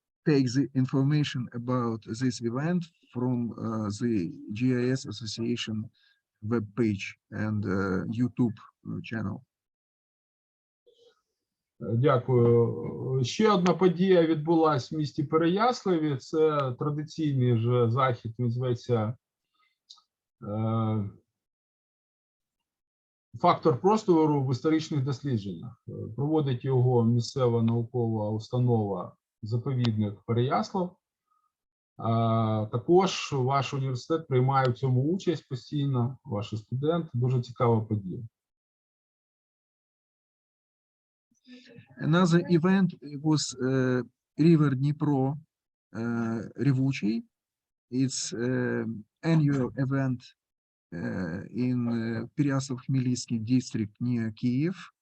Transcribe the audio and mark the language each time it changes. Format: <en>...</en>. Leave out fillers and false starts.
<en>take the information about this event from the GIS-association web page and YouTube channel.</en> <uk>Дякую. Ще одна подія відбулась в місті Переяславі. Це традиційний вже захід, він зветься «Фактор простору в історичних дослідженнях». Проводить його місцева наукова установа «Заповідник Переяслав». Також ваш університет приймає в цьому участь постійно, ваші студенти. Дуже цікава подія.</uk> <en>Another event was River Dnipro Revучий. It's annual event in Pereyaslav-Khmelnytskyi district near Kyiv.</en>